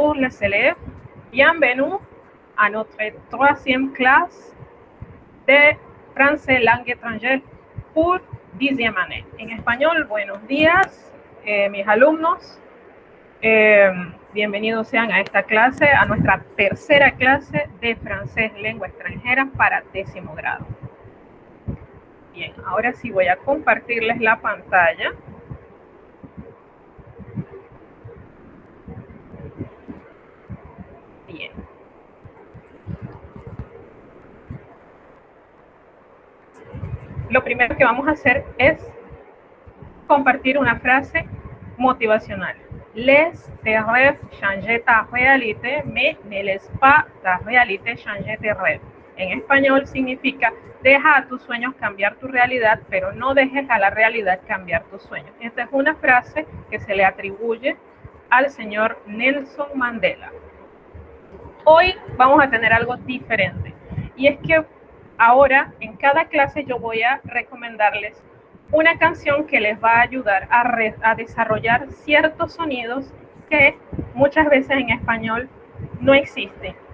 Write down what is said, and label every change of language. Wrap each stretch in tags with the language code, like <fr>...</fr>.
<fr>chers élèves, bienvenue à notre troisième classe de français langue étrangère pour 10e année.</fr> <es>En español, buenos días, mis alumnos. Bienvenidos sean a esta clase, a nuestra tercera clase de francés lengua extranjera para 10º grado. Bien, ahora sí voy a compartirles la pantalla. Bien. Lo primero que vamos a hacer es compartir una frase motivacional.</es> <fr>Les tes rêves changent ta réalité, mais ne laisse pas ta réalité changer tes rêves.</fr> <es>En español significa, deja a tus sueños cambiar tu realidad, pero no dejes a la realidad cambiar tus sueños. Esta es una frase que se le atribuye al señor Nelson Mandela. Hoy vamos a tener algo diferente, y es que ahora en cada clase yo voy a recomendarles una canción que les va a ayudar a desarrollar ciertos sonidos que muchas veces en español no existen.</es>